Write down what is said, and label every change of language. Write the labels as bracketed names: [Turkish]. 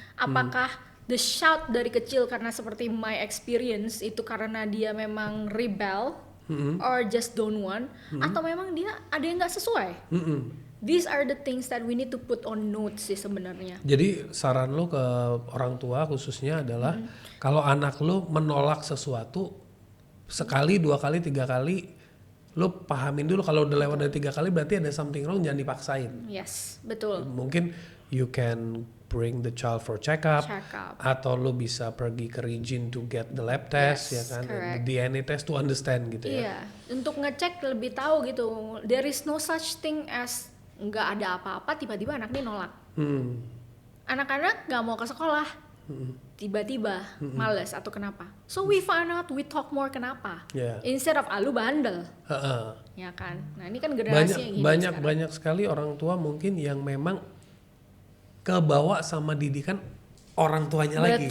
[Indonesian] Apakah [English] the shout [Indonesian] dari kecil karena seperti [English] my experience [Indonesian] itu karena dia memang [English] rebel or just don't want, [Indonesian] atau memang dia ada yang nggak sesuai? [English] These are the things that we need to put on notes [Indonesian] sih sebenarnya. Jadi saran lo ke orang tua khususnya adalah kalau anak lo menolak sesuatu sekali, 2 kali, 3 kali, lo pahamin dulu kalau udah lewat dari 3 kali berarti ada [English] something wrong, [Indonesian] jangan dipaksain. Yes, betul. Mungkin [English] you can bring the child for check up. [Indonesian] Atau lo bisa pergi ke Regine [English] to get the lab test, [Indonesian] ya kan, [English] the DNA test to understand [Indonesian] gitu ya. Iya, untuk ngecek lebih tahu gitu. [English] There is no such thing as [Indonesian] nggak ada apa-apa tiba-tiba anak ini nolak. Anak-anak nggak mau ke sekolah, tiba-tiba males atau kenapa. [English] So we find out, we talk more [Indonesian] kenapa. [English] Instead of [Indonesian] lu bandel, ya kan. Nah ini kan generasi yang gini banyak sekali orang tua mungkin yang memang kebawa sama didikan orang tuanya lagi.